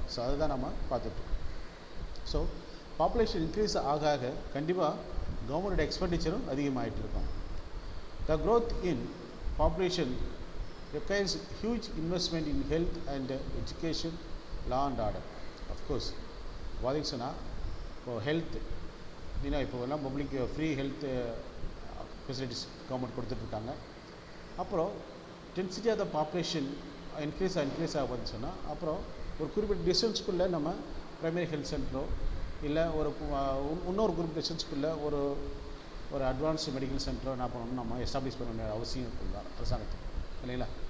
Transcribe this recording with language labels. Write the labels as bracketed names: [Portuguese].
[Tamil] So அதுதான் நம்ம பார்த்துட்டோம். ஸோ பாப்புலேஷன் இன்க்ரீஸ் ஆக ஆக கண்டிப்பாக கவர்மெண்டோட எக்ஸ்பெண்டிச்சரும் அதிகமாகிட்டு இருக்கும். The growth in population [English] requires huge investment in health and education, law and order. Of course, [Tamil] பார்த்தீங்க சொன்னால் இப்போ ஹெல்த் அப்படின்னா இப்போ எல்லாம் public free health facilities government கொடுத்துட்ருக்காங்க. அப்புறம் density of the population increase ஆக பார்த்து சொன்னால் அப்புறம் ஒரு குறிப்பிட்ட டிஸ்டன்ஸ்க்குள்ளே நம்ம ப்ரைமரி ஹெல்த் சென்டரோ இல்லை ஒரு இன்னொரு குறிப்பிட்ட டிஸ்டன்ஸ்க்குள்ளே ஒரு அட்வான்ஸ்டு மெடிக்கல் சென்டரோ என்ன பண்ணணும், நம்ம எஸ்டாப்ளிஷ் பண்ண வேண்டிய அவசியம் இருக்குங்களா அரசாங்கத்துக்கு, இல்லைங்களா.